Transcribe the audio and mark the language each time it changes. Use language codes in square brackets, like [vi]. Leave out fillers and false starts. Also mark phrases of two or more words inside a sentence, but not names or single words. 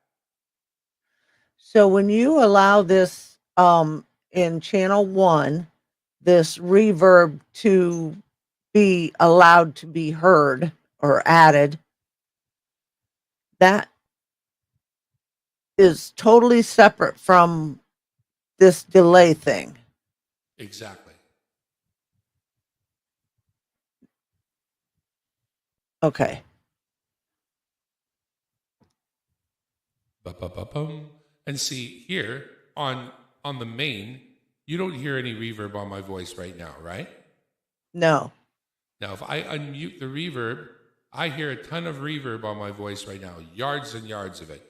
[en] So when you allow this in channel 1, this reverb to be allowed to be heard or added, that is totally separate from this delay thing. Exactly. Okay. Ba-ba-ba-bum. And see here on the main, you don't hear any reverb on my voice right now, right? No. Now, if I unmute the reverb, I hear a ton of reverb on my voice right now, yards and yards of it.